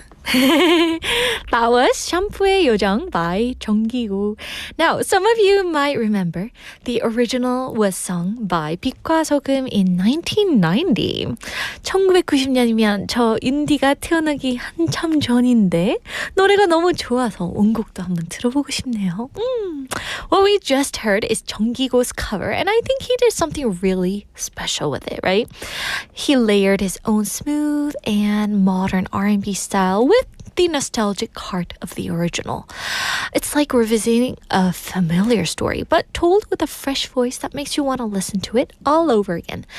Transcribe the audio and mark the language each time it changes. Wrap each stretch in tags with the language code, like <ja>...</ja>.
<en>That was 샴푸의 요정 by Junggigo. Now, some of you might remember the original was sung by 빛과 소금 in 1990.</en> <ko>1990년이면 저 인디가 태어나기 한참 전인데 노래가 너무 좋아서 원곡도 한번 들어보고 싶네요.</ko> <en>What we just heard is Junggigo's cover, and I think he did something really special with it, right? He layered his own smooth and modern R&B style with the nostalgic heart of the original. It's like revisiting a familiar story, but told with a fresh voice that makes you want to listen to it all over again.</en>